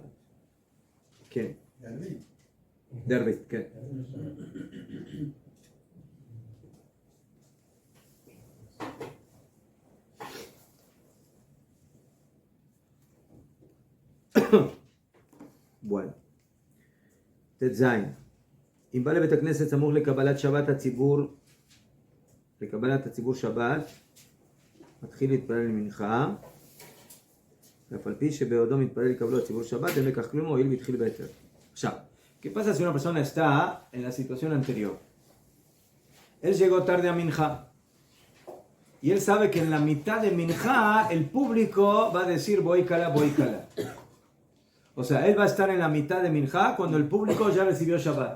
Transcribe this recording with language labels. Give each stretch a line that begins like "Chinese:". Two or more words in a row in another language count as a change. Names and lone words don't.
Spanish: ¿Qué? De Arvit, ¿qué? Bueno.
Hebrew: Tetzain. אם בא לבית הכנסת סמוך לקבלת שבת הציבור שבת, מתחיל להתפלל למנחה, ואף על פי שבעודו מתפלל לקבלו הציבור שבת, אין לכך כלום, הואיל והתחיל בהיתר. עכשיו,
Spanish: ¿qué pasa si una persona está en la situación anterior? Él llegó tarde a Minjá. Y él sabe que en la mitad de Minjá el público va a decir voy cala. O sea, él va a estar en la mitad de Minjá cuando el público ya recibió Shabbat.